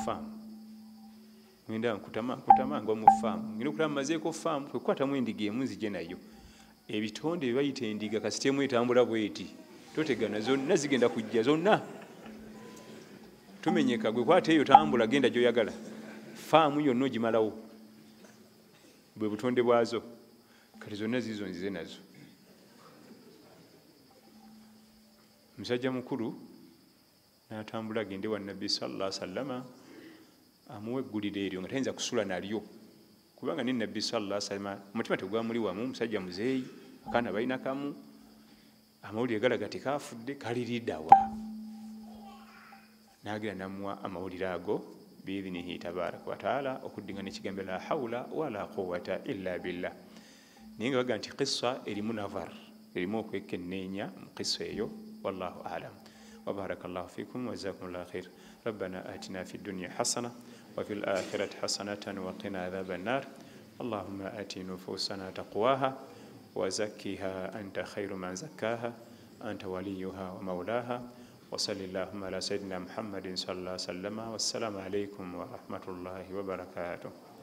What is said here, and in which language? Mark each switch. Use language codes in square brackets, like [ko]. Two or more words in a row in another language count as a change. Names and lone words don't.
[lg] faamu ngenda nkutama ngwa mu faamu ngenda okulaba mazeeko faamu kwekukwatamu endiga emu nzije nayo ebitonde bye bayita endiga kasitemu etambula bweti totegana zonna zigenda kujja zonna tumenyeka gwe kwata eyo tambula genda gyoyagala faamu yonna ogimalawo bwe butonde bwazo kati zonna zizo nzize nazo musajja mukulu n'atambula agende wa nabbi [ar] صلى الله عليه وسلم [lg] amuwe eggulire eryo nga tayinza kusula nalyo kubanga ne nabbi [ar] صلى الله عليه وسلم [lg] omutima tegwamuli wamu musajja muzeeyi akaana balina kamu amawulire galaga tekafudde kaliriddawa n'agira namuwa amawulire ago [ar] بإذنه تبارك وتعالى [lg] okuddingana ekigambo [ar] لا حول ولا قوة إلا بالله [lg] naye nga baga nti qissa erimu navar erimu okwekenneenya mu qissa eyo [ar] والله أعلم وبارك الله فيكم وجزاكم الله خير ربنا آتنا في الدنيا حسنة وفي الآخرة حسنة وقنا عذاب النار اللهم آت نفوسنا تقواها وزكها أنت خير من زكاها أنت وليها ومولاها وصل اللهم على سيدنا محمد صلى الله عليه وسلم والسلام عليكم ورحمة الله وبركاته